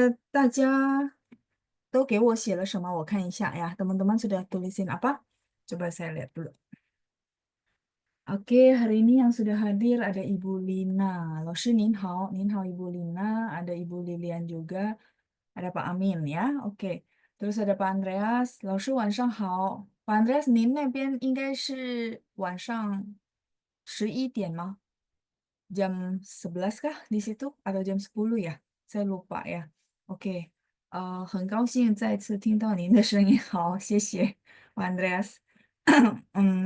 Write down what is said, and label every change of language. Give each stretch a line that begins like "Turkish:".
Chinese: 大家都给我写了什么？我看一下呀。
Indonesian: Teman-teman sudah tulisin apa? Coba saya lihat dulu. Oke, hari ini yang sudah hadir ada Ibu Lina.
Chinese: Loshi Nin Hao, Nin Hao
Indonesian: Ibu Lina, ada Ibu Lilian juga, ada Pak Amin ya. Oke, terus ada Pak Andreas.
Chinese: 老师晚上好。
Indonesian: Pak Andreas，
Chinese: 您那边应该是晚上11点吗？
Indonesian: jam 11 kah di situ atau jam 10 ya? Saya lupa ya.
Chinese: Oke, 很高兴再次听到您的声音。好，谢谢，Pak Andreas。